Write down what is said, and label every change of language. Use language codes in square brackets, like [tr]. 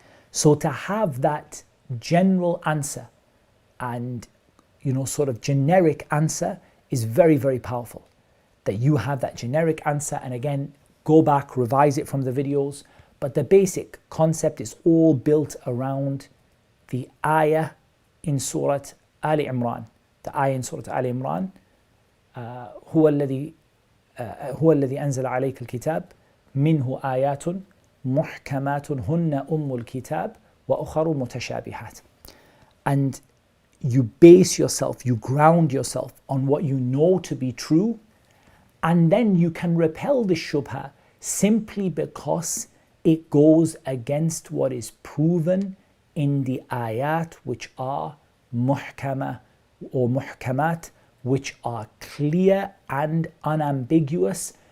[en] So to have that general answer and, sort of generic answer is very, very powerful. That you have that generic answer, and again, go back, revise it from the videos. But the basic concept is all built around the ayah in Surah Al Imran. The ayah in Surah Al Imran, [ar] هو الذي أنزل عليك الكتاب منه آيات محكمات هن أم الكتاب وأخر متشابهات. [en] And you base yourself, you ground yourself on what you know to be true, and then you can repel the shubha simply because it goes against what is proven in the ayat, which are muhkama or muhkamat, which are clear and unambiguous.